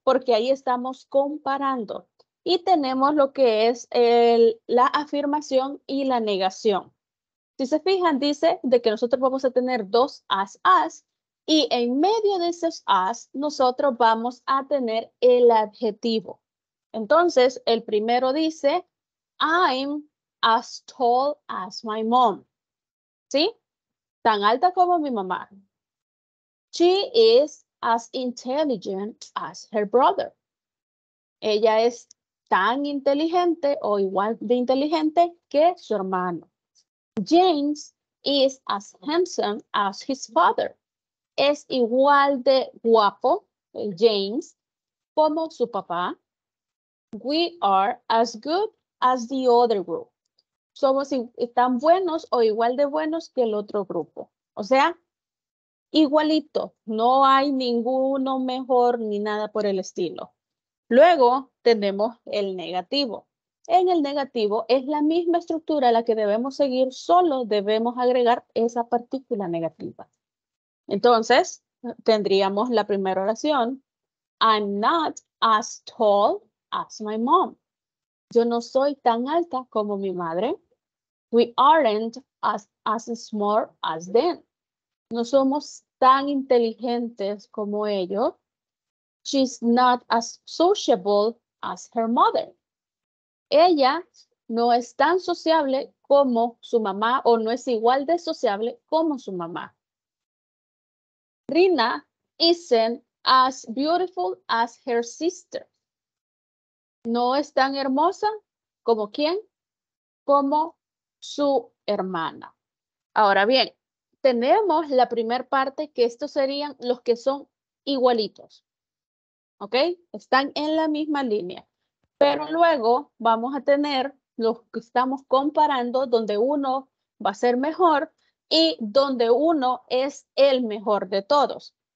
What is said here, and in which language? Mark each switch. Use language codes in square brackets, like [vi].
[es] Porque ahí estamos comparando. Y tenemos lo que es la afirmación y la negación. Si se fijan, dice de que nosotros vamos a tener 2 as. Y en medio de esos as, nosotros vamos a tener el adjetivo. Entonces, el primero dice, [en] I'm as tall as my mom. [es] ¿Sí? Tan alta como mi mamá. [en] She is as intelligent as her brother. [es] Ella es tan inteligente o igual de inteligente que su hermano. [en] James is as handsome as his father. [es] Es igual de guapo, James, como su papá. [en] We are as good as the other group. [es] Somos tan buenos o igual de buenos que el otro grupo. O sea, igualito. No hay ninguno mejor ni nada por el estilo. Luego tenemos el negativo. En el negativo es la misma estructura a la que debemos seguir, solo debemos agregar esa partícula negativa. Entonces, tendríamos la primera oración. [en] I'm not as tall as my mom. [es] Yo no soy tan alta como mi madre. [en] We aren't as smart as them. [es] No somos tan inteligentes como ellos. [en] She's not as sociable as her mother. [es] Ella no es tan sociable como su mamá o no es igual de sociable como su mamá. [en] Rina isn't as beautiful as her sister. [es] No es tan hermosa como ¿quién? Como su hermana. Ahora bien, tenemos la primera parte que estos serían los que son igualitos. ¿Ok? Están en la misma línea. Pero luego vamos a tener los que estamos comparando donde uno va a ser mejor y donde uno es el mejor de todos.